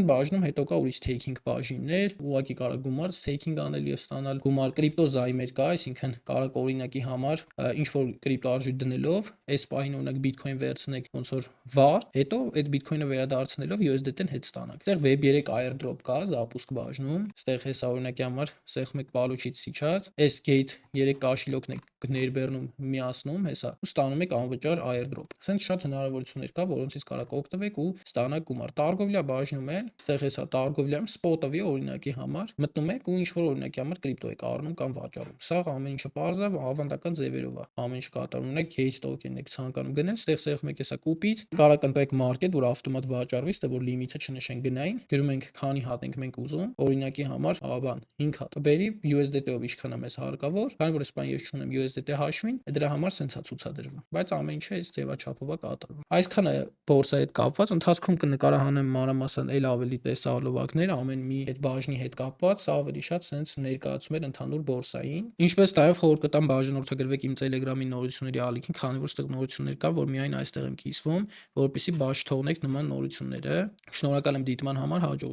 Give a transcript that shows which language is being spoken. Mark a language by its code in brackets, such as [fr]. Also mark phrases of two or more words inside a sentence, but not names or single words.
[hy] բաժնում հետո կա ուրիշ staking բաժիններ, ուղղակի կարող գումար staking անել եւ ստանալ գումար, կրիպտո զայմեր կա, այսինքն կարող օրինակի համար ինչ որ կրիպտո արժույթ դնելով, այս պահին օրինակ Bitcoin վերցնեք ոնց որ վար, հետո այդ Bitcoin-ը վերադարձնելով USDT-ն հետ ստանանք։ Այդտեղ Web3 airdrop կա, запуск բաժնում, այդտեղ հեսա օրինակի համար սեղմում եք [ru] получить сейчас, [hy] այս gate 3 կաշիլոկն եք ներբեռնում միացնում, հեսա ու ստանում եք անվճար airdrop։ Սենց շատ հնարավորություններ կա, որոնցից կարող օգտվեք ու ստանաք գումար։ Targovlya բաժնում էլ Այստեղ հեսա торговля-ում spot-ով օրինակի համար մտնում եք ու ինչ որ օրինակի համար կրիպտո եք առնում կամ վաճառում։ Սա ամեն ինչը པարզ է, ավանդական ձևերով է։ Ամեն ինչ կատարում ունեք gate token եք ցանկանում գնել, այստեղ սեղմում եք հեսա կուպից, կարող ընտրեք market, որ ավտոմատ վաճառվի, ստե որ լիմիթը չնշեն գնային, գրում ենք քանի հատ ենք մենք ուզում, օրինակի համար, բան 5 հատ բերի USDT-ով ինչքան է մեզ հարկավոր, քանի որ ես ես չունեմ USDT հաշվին, դրա համար սենցա ցուցադրվում, բայց ամեն ինչը այս ձևաչափով է կատարվում։ Այսքանը բորսայի հետ կապված, ընթացքում կնկարահանեմ մանրամասն էլ ավելի տեսահոլովակներ, ամեն մի այդ բաժնի հետ կապված, սա ավելի շատ սենց ներկայացում էր ընդհանուր բորսային։ Ինչպես նաև խորհուրդ կտամ բաժանորդագրվեք իմ Telegram-ի նորությունների ալիքին, քանի որ ստեղ նորություններ կա, որ միայն այստեղ եմ կիսվում, որպեսզի բաց թողնեք նման նորությունները։ Շնորհակալ եմ դիտման համար, հաջողություն։